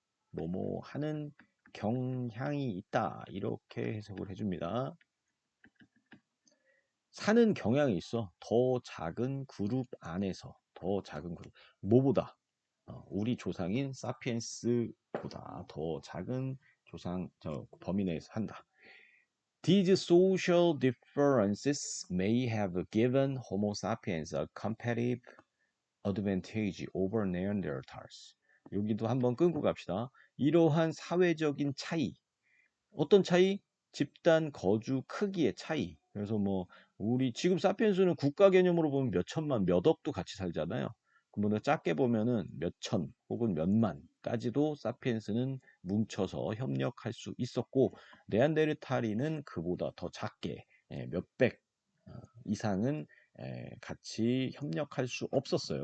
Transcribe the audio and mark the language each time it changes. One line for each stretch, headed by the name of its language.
Korean: 뭐뭐 하는 경향이 있다. 이렇게 해석을 해줍니다. 사는 경향이 있어. 더 작은 그룹 안에서 더 작은 그룹. 뭐보다? 우리 조상인 사피엔스보다 더 작은 조상 범위 내에서 한다.
English: These social differences may have given Homo sapiens a competitive advantage over Neanderthals.
Korean: 여기도 한번 끊고 갑시다. 이러한 사회적인 차이, 어떤 차이? 집단 거주 크기의 차이. 그래서 뭐 우리 지금 사피엔스는 국가 개념으로 보면 몇 천만, 몇 억도 같이 살잖아요. 그러면 작게 보면은 몇 천 혹은 몇 만까지도 사피엔스는 뭉쳐서 협력할 수 있었고 네안데르탈인은 그보다 더 작게 몇백 이상은 같이 협력할 수 없었어요.